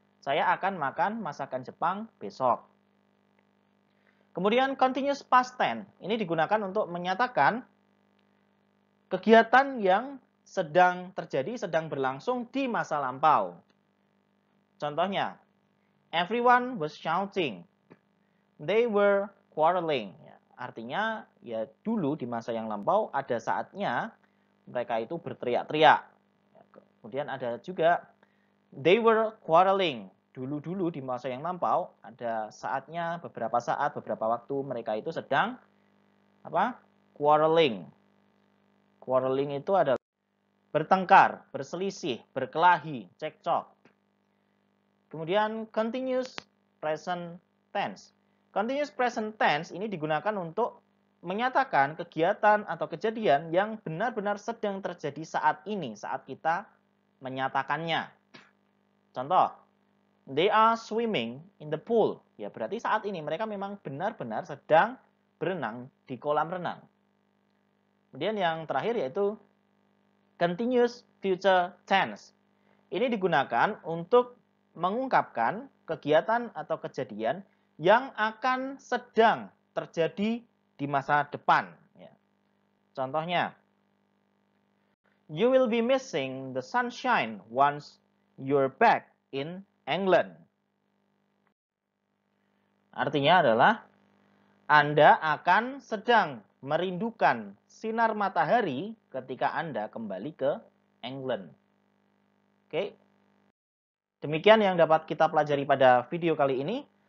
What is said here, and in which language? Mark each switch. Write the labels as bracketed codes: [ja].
[id] Saya akan makan masakan Jepang besok. Kemudian continuous past tense. Ini digunakan untuk menyatakan kegiatan yang sedang terjadi, sedang berlangsung di masa lampau. [en] Contohnya, everyone was shouting. They were quarreling. [id] Ya, artinya, ya dulu di masa yang lampau ada saatnya mereka itu berteriak-teriak. Ya, kemudian ada juga [en] they were quarreling. [id] Dulu-dulu di masa yang lampau ada saatnya, beberapa saat, beberapa waktu mereka itu sedang quarreling. Quarreling itu adalah bertengkar, berselisih, berkelahi, cekcok. Kemudian continuous present tense. Continuous present tense ini digunakan untuk menyatakan kegiatan atau kejadian yang benar-benar sedang terjadi saat ini, saat kita menyatakannya. [en] Contoh, they are swimming in the pool. [id] Ya, berarti saat ini mereka memang benar-benar sedang berenang di kolam renang. Kemudian yang terakhir yaitu continuous future tense. Ini digunakan untuk mengungkapkan kegiatan atau kejadian yang akan sedang terjadi di masa depan. Ya. [en] Contohnya, you will be missing the sunshine once you're back in England. [id] Artinya adalah Anda akan sedang merindukan sinar matahari ketika Anda kembali ke England. Oke. Demikian yang dapat kita pelajari pada video kali ini.